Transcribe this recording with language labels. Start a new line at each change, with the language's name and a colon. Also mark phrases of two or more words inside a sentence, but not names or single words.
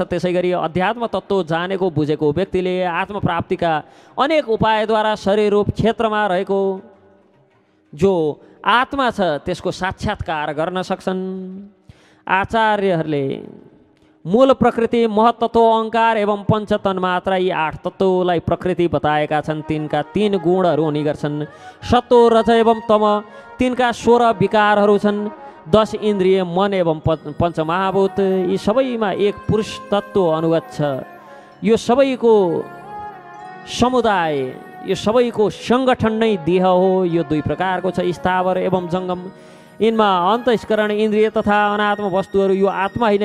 Nepali: त्यसै गरी अध्यात्म तत्त्व जानेको, बुझेको व्यक्तिले आत्मप्राप्तिका अनेक उपायद्वारा शरीर रूप क्षेत्रमा रहेको जो आत्मा छ त्यसको साक्षात्कार गर्न सक्छन्। आचार्यहरूले मूल प्रकृति, महत्त्व, अहङ्कार एवं पञ्चतन्मात्रा यी 8 तत्त्वलाई प्रकृति बताएका छन्। तिनका 3 गुणहरू हुने गर्छन्, सत्व, रज एवं तम। तिनका 16 विकारहरू छन्, 10 इन्द्रिय, मन एवं पञ्चमहाभूत। यी सबैमा एक पुरुष तत्त्व अनुगत छ। यो सबैको समुदाय, यो सबैको सङ्गठन नै देह हो। यो 2 प्रकारको छ, स्थावर एवं जङ्गम। यिनमा अन्तस्करण, इन्द्रिय तथा अनात्म वस्तुहरू यो आत्मा होइन।